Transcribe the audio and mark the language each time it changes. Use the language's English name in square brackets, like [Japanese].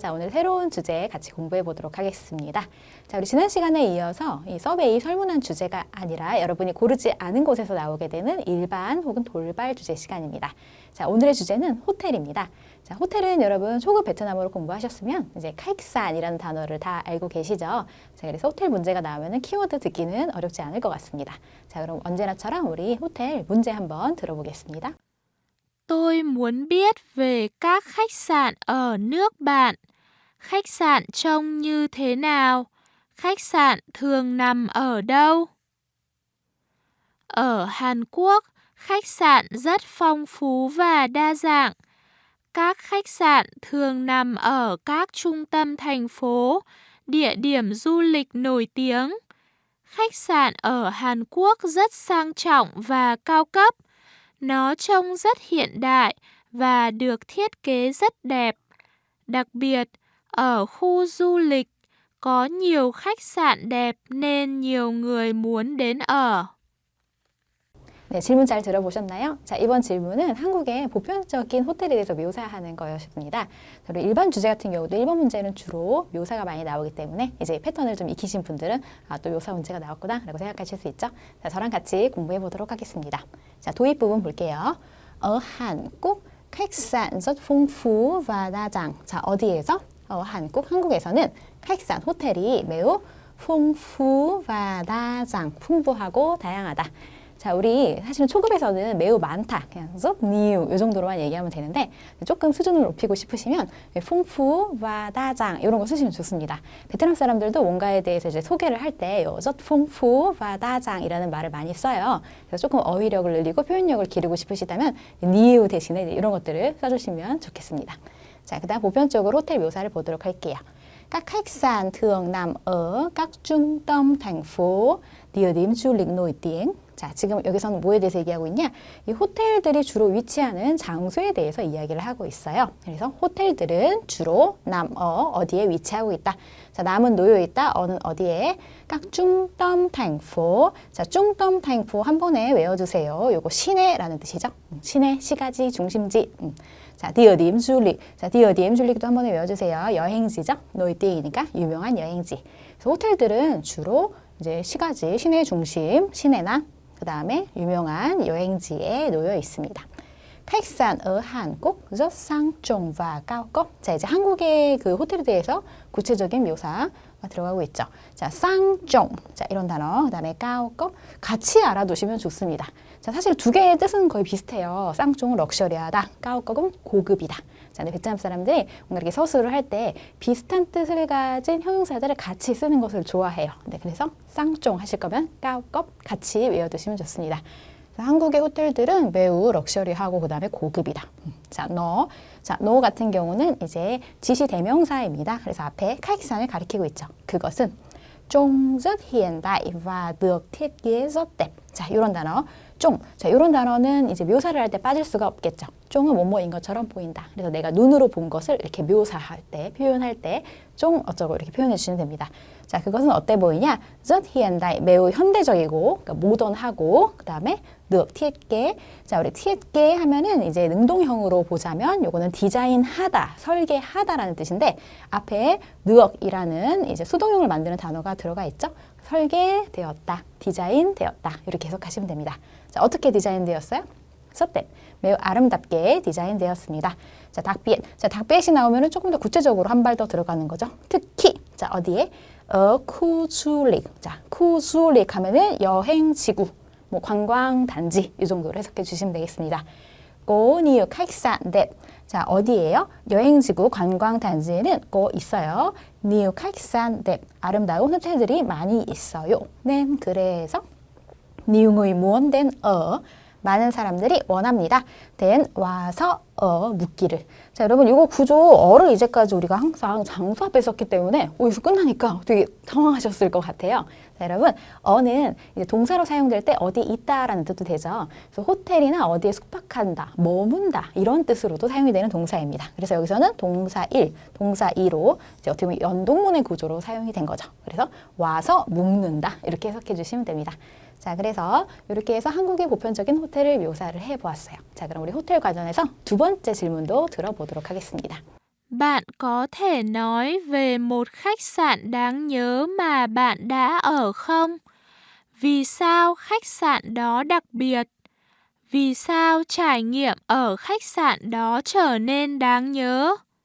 [Korean] 자, 오늘 새로운 주제 같이 공부해 보도록 하겠습니다. 자, 우리 지난 시간에 이어서 이 서베이 설문한 주제가 아니라 여러분이 고르지 않은 곳에서 나오게 되는 일반 혹은 돌발 주제 시간입니다. 자, 오늘의 주제는 호텔입니다. 자, 호텔은 여러분 초급 베트남어로 공부하셨으면 이제 카익산이라는 단어를 다 알고 계시죠? 자, 그래서 호텔 문제가 나오면 키워드 듣기는 어렵지 않을 것 같습니다. 자, 그럼 언제나처럼 우리 호텔 문제 한번 들어보겠습니다. [Vietnamese] Tôi muốn biết về các khách sạn ở nước bạn. Khách sạn trông như thế nào? Khách sạn thường nằm ở đâu? Ở Hàn Quốc, khách sạn rất phong phú và đa dạng. Các khách sạn thường nằm ở các trung tâm thành phố, địa điểm du lịch nổi tiếng. Khách sạn ở Hàn Quốc rất sang trọng và cao cấp. Nó trông rất hiện đại và được thiết kế rất đẹp. Đặc biệt, ở khu du lịch có nhiều khách sạn đẹp nên nhiều người muốn đến ở. [Korean] 네, 질문 잘 들어보셨나요? 자, 이번 질문은 한국의 보편적인 호텔에 대해서 묘사하는 거였습니다. 그리고 일반 주제 같은 경우도 1번 문제는 주로 묘사가 많이 나오기 때문에 이제 패턴을 좀 익히신 분들은 또 묘사 문제가 나왔구나 라고 생각하실 수 있죠. 자, 저랑 같이 공부해 보도록 하겠습니다. 자, 도입 부분 볼게요. [Vietnamese] ở Hàn Quốc, khách sạn rất phong phú và đa dạng. [Korean] 자, 어디에서? 한국, 한국에서는 khách sạn, 호텔이 매우 [Vietnamese] phong phú và đa dạng, [Korean] 풍부하고 다양하다. 자, 우리 사실은 초급에서는 매우 많다, 그냥 [Vietnamese] rất nhiều [Korean] 이 정도로만 얘기하면 되는데 조금 수준을 높이고 싶으시면 [Vietnamese] phong phú và đa dạng [Korean] 이런 거 쓰시면 좋습니다. 베트남 사람들도 뭔가에 대해서 이제 소개를 할 때 [Vietnamese] rất phong phú và đa dạng [Korean] 이라는 말을 많이 써요. 그래서 조금 어휘력을 늘리고 표현력을 기르고 싶으시다면 nhiều 대신에 이런 것들을 써주시면 좋겠습니다. 자, 그 다음 보편적으로 호텔 묘사를 보도록 할게요. [Vietnamese] Các khách sạn thường nằm ở các trung tâm thành phố, địa điểm du lịch nổi tiếng. [Korean] 자, 지금 여기서는 뭐에 대해서 얘기하고 있냐? 이 호텔들이 주로 위치하는 장소에 대해서 이야기를 하고 있어요. 그래서 호텔들은 주로 어디에 위치하고 있다. 자, 남은 놓여 있다. 어는 어디에? [Vietnamese] 각 중tâm thành phố. [Korean] 자, [Vietnamese] 중tâm thành phố [Korean] 한 번에 외워주세요. 요거 시내라는 뜻이죠. 시내, 시가지, 중심지. 자, [Vietnamese] địa điểm du lịch. [Korean] 자, [Vietnamese] địa điểm du lịch [Korean] 도 한 번에 외워주세요. 여행지죠. nổi tiếng 이니까 유명한 여행지. 그래서 호텔들은 주로 이제 시가지, 시내 중심, 시내나 그 다음에 유명한 여행지에 놓여 있습니다. [Vietnamese] khách sạn ở Hàn Quốc rất sang trọng và cao cấp. [Korean] 자, 이제 한국의 그 호텔에 대해서 구체적인 묘사가 들어가고 있죠. 자, 쌍종. 자, 이런 단어. 그 다음에 cao cấp. 같이 알아두시면 좋습니다. 자, 사실 두 개의 뜻은 거의 비슷해요. 쌍종은 럭셔리하다. cao cấp 은 고급이다. 자, 근데 베트남 사람들이 뭔가 이렇게 서술을 할 때 비슷한 뜻을 가진 형용사들을 같이 쓰는 것을 좋아해요. 네, 그래서 쌍종 하실 거면 cao cấp 같이 외워두시면 좋습니다. 한국의 호텔들은 매우 럭셔리하고 그 다음에 고급이다. 자, 너 같은 경우는 이제 지시 대명사입니다. 그래서 앞에 khách sạn 을 가리키고 있죠. 그것은 [Vietnamese] trông rất hiện đại và được thiết kế rất đẹp. [Korean] 자, 이런 단어. 쫑. 자, 이런 단어는 이제 묘사를 할 때 빠질 수가 없겠죠. 쫑은 뭐뭐인 것처럼 보인다. 그래서 내가 눈으로 본 것을 이렇게 묘사할 때, 표현할 때 쫑 어쩌고 이렇게 표현해 주시면 됩니다. 자, 그것은 어때 보이냐? [Vietnamese] rất hiện đại, [Korean] 매우 현대적이고, 그러니까 모던하고, 그 다음에 [Vietnamese] được thiết kế. [Korean] 자, 우리 thiết kế 하면은 이제 능동형으로 보자면 요거는 디자인하다, 설계하다라는 뜻인데 앞에 được 이라는 이제 수동형을 만드는 단어가 들어가 있죠. 설계되었다, 디자인되었다 이렇게 해석하시면 됩니다. 자, 어떻게 디자인되었어요? [Vietnamese] rất đẹp, [Korean] 매우 아름답게 디자인되었습니다. 자, đặc biệt. 자, đặc biệt 이 나오면은 조금 더 구체적으로 한 발 더 들어가는 거죠. 특히. 자, 어디에? khu du lịch. 자, khu du lịch 하면은 여행지구, 뭐 관광 단지 이 정도로 해석해 주시면 되겠습니다. [Vietnamese] có nhiều khách sạn đẹp. [Korean] 자, 어디예요? 여행지구 관광 단지에는 있어요. [Vietnamese] nhiều khách sạn đẹp. [Korean] 아름다운 호텔들이 많이 있어요. [Vietnamese] nên [Korean] 그래서 [Vietnamese] nhiều người muốn đến ở. [Korean] 많은 사람들이 원합니다. then 와서 묵기를. 자, 여러분 이거 구조 어를 이제까지 우리가 항상 장소 앞에 썼기 때문에 여기서 끝나니까 되게 당황하셨을 것 같아요. 자, 여러분 어는 이제 동사로 사용될 때 어디 있다라는 뜻도 되죠. 그래서 호텔이나 어디에 숙박한다, 머문다 이런 뜻으로도 사용이 되는 동사입니다. 그래서 여기서는 동사 1, 동사 2로 이제 어떻게 보면 연동문의 구조로 사용이 된 거죠. 그래서 와서 묵는다 이렇게 해석해 주시면 됩니다. 자, 그래서 이렇게 해서 한국의 보편적인 호텔을 묘사를 해보았어요. 자, 그럼 우리 호텔 관련해서 두 번째 질문도 들어보도록 하겠습니다. [Vietnamese] Bạn có thể nói về một khách sạn đáng nhớ mà bạn đã ở không? Vì sao khách sạn đó đặc biệt? Vì sao trải nghiệm ở khách sạn đó trở nên đáng nhớ?